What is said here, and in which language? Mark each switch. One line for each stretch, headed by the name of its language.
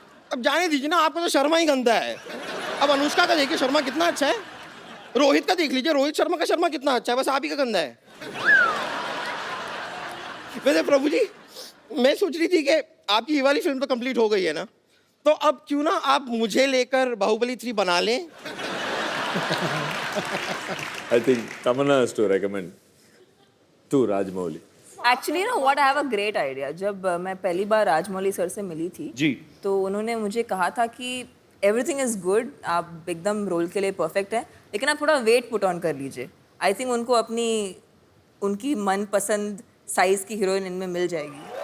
Hindi: अब जाने दीजिए ना, आपका तो शर्मा ही गंदा है। अब अनुष्का का देखिए शर्मा कितना अच्छा है, रोहित का देख लीजिए, रोहित शर्मा का शर्मा कितना अच्छा है, बस आप ही का गंदा है। वैसे प्रभु जी, मैं सोच रही थी कि आपकी ये वाली फिल्म तो कंप्लीट हो गई है ना, तो अब क्यों ना आप मुझे लेकर बाहुबली 3 बना लें।
English: I think Tamanna has to recommend to Rajmouli.
Hindi: Actually ना
English: What I have a great idea.
Hindi: जब मैं पहली बार राजमौली सर से मिली थी जी। तो उन्होंने मुझे कहा था कि
English: everything is good,
Hindi: आप एकदम रोल के लिए परफेक्ट है, लेकिन आप थोड़ा
English: weight put on
Hindi: कर लीजिए। आई थिंक उनको अपनी उनकी मनपसंद साइज की हीरोइन इनमें मिल जाएगी।